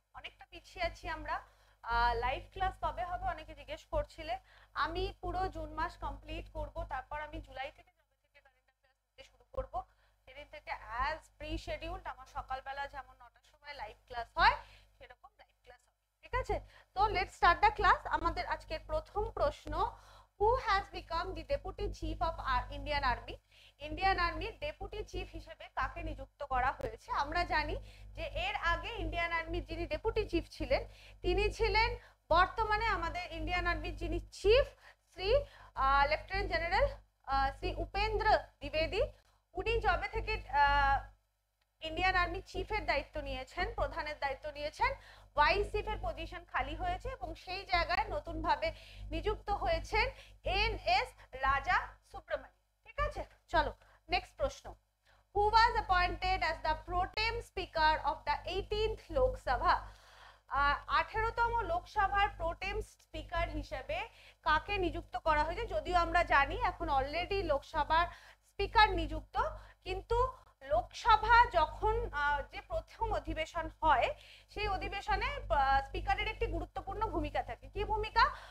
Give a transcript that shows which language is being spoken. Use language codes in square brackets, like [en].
[bn] অনেকটা পিছিয়ে আছি আমরা। লাইভ ক্লাস কবে হবে অনেকে জিজ্ঞেস করছিলে। আমি পুরো জুন মাস কমপ্লিট করব, তারপর আমি জুলাই থেকে কারেন্ট অ্যাফেয়ার্স দিতে শুরু করব। সেদিন থেকে অ্যাজ প্রি শিডিউলড আমার সকালবেলা যেমন 9টার সময় লাইভ ক্লাস হয় সেরকম লাইভ ক্লাস হবে, ঠিক আছে? [en] তো let's start the class. [bn] আমাদের আজকের প্রথম প্রশ্ন, [en] who has become the deputy chief of our Indian Army? [bn] Indian আর্মির ডেপুটি চিফ হিসেবে কাকে নিযুক্ত করা হয়েছে? আমরা জানি যে এর আগে ইন্ডিয়ান আর্মির যিনি ডেপুটি চিফ ছিলেন তিনি ছিলেন বর্তমানে আমাদের ইন্ডিয়ান আর্মির যিনি chief Shri lieutenant general Shri Upendra দ্বিবেদী। উনি জবে থেকে ইন্ডিয়ান আর্মি চিফের দায়িত্ব নিয়েছেন, প্রধানের দায়িত্ব নিয়েছেন, ভাইস চিফের পজিশন খালি হয়েছে এবং সেই জায়গায় নতুন ভাবে নিযুক্ত হয়েছেন এনএস রাজা সুব্রমণি, ঠিক আছে? চলো নেক্সট প্রশ্ন, [en] who was appointed as the pro tem speaker of the 18th Lok Sabha? [bn] 18তম লোকসভার প্রোটেম স্পিকার হিসেবে কাকে নিযুক্ত করা হয়েছে? যদিও আমরা জানি এখন অলরেডি লোকসভার স্পিকার নিযুক্ত, কিন্তু লোকসভা যখন যে প্রথম অধিবেশন হয় সেই অধিবেশনে স্পিকারের একটি গুরুত্বপূর্ণ ভূমিকা থাকে। কি ভূমিকা?